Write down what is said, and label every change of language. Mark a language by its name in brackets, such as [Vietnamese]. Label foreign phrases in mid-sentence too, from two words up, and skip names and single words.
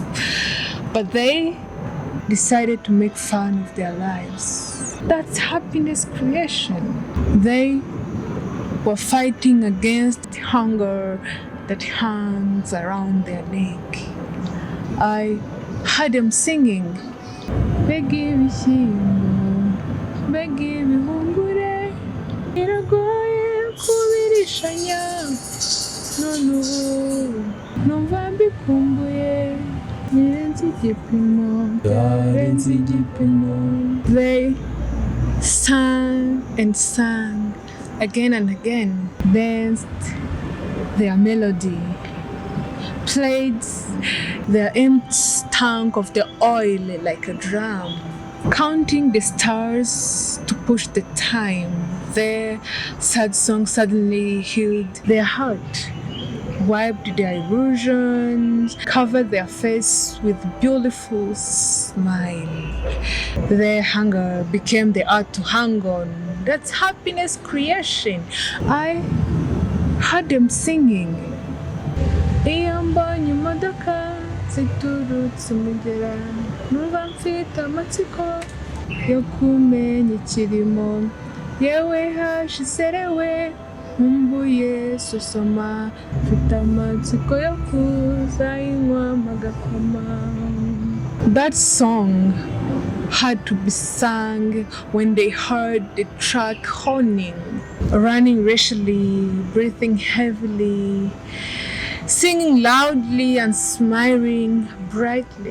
[English] But they decided to make fun of their lives. That's happiness creation. They were fighting against hunger that hangs around their neck. I heard them singing, [Kinyarwanda] Begi ibishyimbo, begi ibihumbure, biragoye kubirishanya, none ubu numva mbikumbuye, birenze igipimo, byarenze igipimo. [English] They sang and sang again and again, danced their melody, played their empty tank of the oil like a drum, counting the stars to push the time. Their sad song suddenly healed their heart, wiped their illusions, covered their face with beautiful smile. Their hunger became the art to hang on. That's happiness creation. I heard them singing. [Kinyarwanda] Iyambonye imodoka ziturutse umugera, numva mfite amatsiko yo kumenya ikirimo, yewe hashiserewe nkumbuye sosoma, mfite amatsiko yo kuzayinywa magakoma. [English] That song had to be sung when they heard the truck honing, running rashly, breathing heavily, singing loudly and smiling brightly.